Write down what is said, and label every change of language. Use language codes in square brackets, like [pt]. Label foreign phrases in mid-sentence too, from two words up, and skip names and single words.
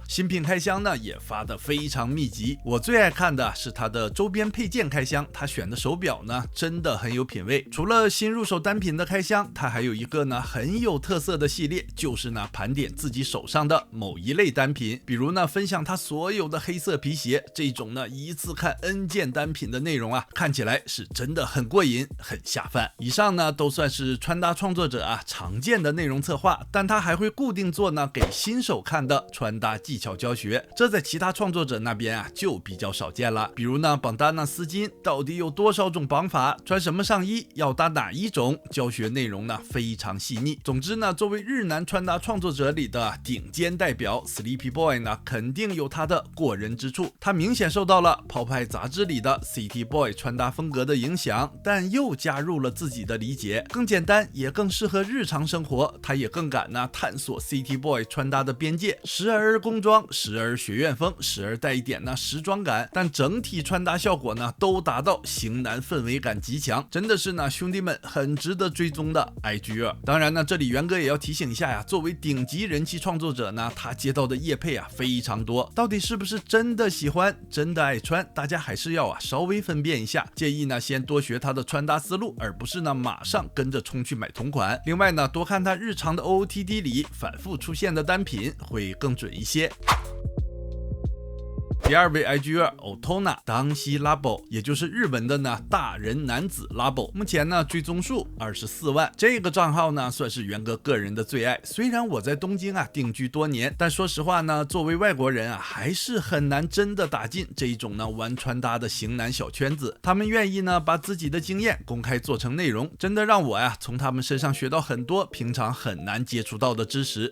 [zh] 新品開箱呢也發得非常密集，我最愛看的是他的周邊配件開箱，他選的手錶呢真的很有品味。除了新入手單品的開箱，他還有一個呢很有特色的系列，就是呢盤點自己手上的某一類單品，比如呢分享他所有的黑色皮鞋，這種呢一次看 N 件單品的內容啊，看起來是真的很過癮很下飯。以上呢都算是穿搭創作者啊常見的內容策劃，但他還會固定做呢給新手看的穿搭技巧教學，這在其他創作者那邊啊就比較少見了。比如呢綁單絲巾到底有多少種綁法，穿什麼上衣要搭哪一種，教學內容呢非常細膩。總之呢，作為日男穿搭創作者裡的頂尖代表， Sleepy Boy 呢肯定有他的過人之處。他明顯受到了泡派雜誌裡的 City Boy 穿搭風格的影響，但又加入了自己的理解，更簡單也更適合日常生活。他也更敢呢探索 City Boy 穿搭的邊界，時而工裝，時而學院風，時而帶一點呢時裝感，但整體穿搭效果呢都達到型男氛圍感極強，真的是呢兄弟們很值得追蹤的 IG。當然呢，這裡元哥也要提醒一下呀，作為頂級人氣創作者呢，他接到的業配啊非常多，到底是不是真的喜歡真的愛穿，大家還是要稍微分辨一下，建議呢先多學他的穿搭思路，而不是呢馬上跟着衝去買同款。另外呢，多看他日常的 OOTD 裡反覆出現的單品會更準一些。第二位 IG Otona 當西 Labo， 也就是日文的呢大人男子 Labo，目前呢追蹤數24萬。這個賬號呢算是元哥個人的最愛。雖然我在東京啊定居多年，但說實話呢，作為外國人啊，還是很難真的打進這一種呢玩穿搭的型男小圈子。他們願意呢把自己的經驗公開做成內容，真的讓我呀從他們身上學到很多平常很難接觸到的知識。